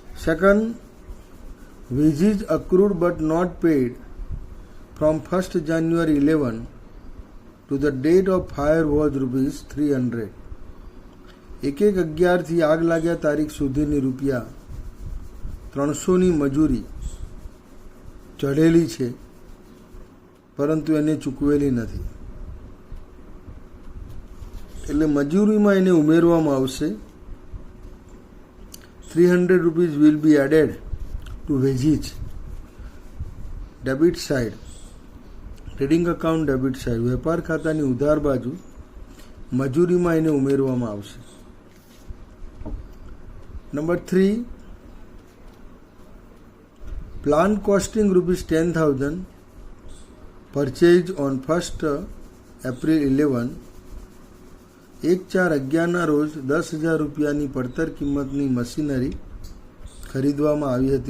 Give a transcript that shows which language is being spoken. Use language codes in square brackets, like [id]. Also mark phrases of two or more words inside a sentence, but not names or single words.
[en] સેકન્ડ, wages accrued but not paid from 1st January 11 to the date of fire was rupees 300. [gu] 1/11 થી આગ લાગ્યા તારીખ સુધીની રૂપિયા 300ની મજૂરી ચઢેલી છે, પરંતુ એને ચૂકવેલી નથી. એટલે મજૂરીમાં એને ઉમેરવામાં આવશે. [en] 300 rupees will be added to wages, debit side, trading account debit side, [gu] વેપાર ખાતાની ઉધાર બાજુ મજૂરીમાં એને ઉમેરવામાં આવશે. [en] number 3, plan costing rupees 10,000 purchase on 1st April 11, [gu] 1/4/11 રોજ 10,000 રૂપિયાની પડતર કિંમતની મશીનરી ખરીદવામાં આવી હતી.